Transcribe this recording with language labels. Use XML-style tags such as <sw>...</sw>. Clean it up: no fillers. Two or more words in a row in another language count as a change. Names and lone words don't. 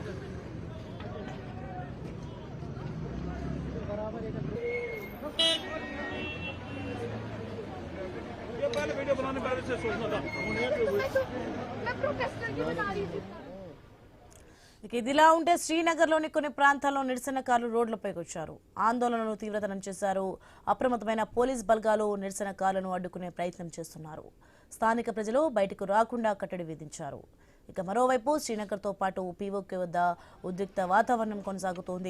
<hi>ये पहले वीडियो बनाने पहले से सोचना था। मैं प्रोटेस्ट करके बना रही थी।</hi> <te>ఇక ఇదిలా ఉంటే శ్రీనగర్లోని కొన్ని ప్రాంతాల్లో నిరసనకారులు రోడ్లపైకి వచ్చారు. ఆందోళనను తీవ్రతరం చేశారు. అప్రమత్తమైన పోలీస్ బలగాలు నిరసనకారులను అడ్డుకునే ప్రయత్నం చేస్తున్నారు. స్థానిక ప్రజలు బయటకు రాకుండా కట్టడి విధించారు. ఇక మరోవైపు శ్రీనగర్తో పాటు పీఓకే వద్ద ఉద్రిక్త వాతావరణం కొనసాగుతోంది.</te>